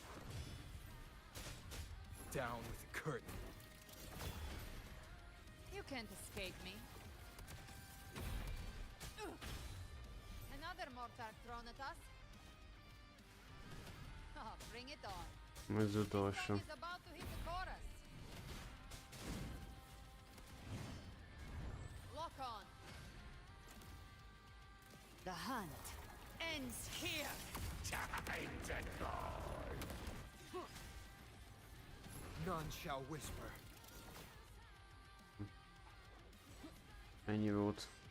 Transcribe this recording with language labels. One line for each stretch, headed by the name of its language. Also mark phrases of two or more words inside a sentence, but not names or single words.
English: Down with the curtain. You can't escape me. Another mortar thrown at us. Oh, bring it on.
Hungarian: Ez utolsó.
English: Is about to hit the chorus. Lock on. The hunt ends here. Time to go. None shall whisper.
Hungarian: Ennyi volt.